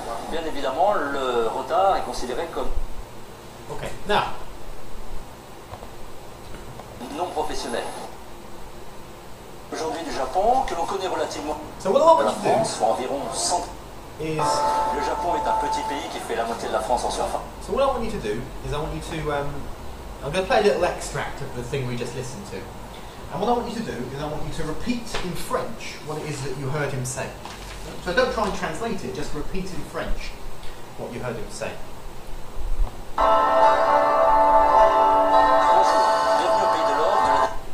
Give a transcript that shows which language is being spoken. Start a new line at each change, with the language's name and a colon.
French: Bien évidemment, le retard est considéré comme non professionnel. Aujourd'hui du Japon, que l'on connaît relativement de la France, soit environ 100. Le Japon est un petit pays qui fait la moitié de la France en surface.
English: So what I want you to do is I want you to, I'm going to play a little extract of the thing we just listened to. And what I want you to do is I want you to repeat in French what it is that you heard him say. So don't try and translate it, just repeat in French what you heard him say.
French: Bonjour, bienvenue au pays de l'or, de la...